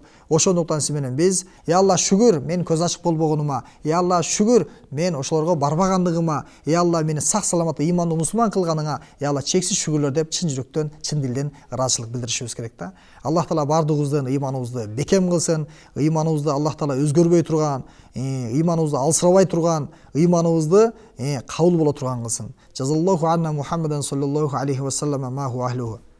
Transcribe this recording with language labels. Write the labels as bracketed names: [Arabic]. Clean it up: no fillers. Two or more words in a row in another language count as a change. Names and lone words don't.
[Kyrgyz] Ошондуктан сиз менен биз Алла шүгүр мен көз ачык болбогонума, Алла шүгүр мен ошолорго барбагандыгыма, Алла мени сак саламат ыймандуу мусулман кылганыңа Алла чексиз шүгүрлөр деп чын жүрөктөн, чын дилден ыраазычылык билдиришибиз керек да. Аллах таала бардыгыбыздын ыйманыбызды бекем кылсын, ыйманыбызды Аллах таала өзгөрбөй турган, ыйманыбызды алсырабай турган, ыйманыбызды кабыл боло турган кылсын. [Arabic] جزى الله عنا محمدا صلى الله عليه وسلم ما هو أهله.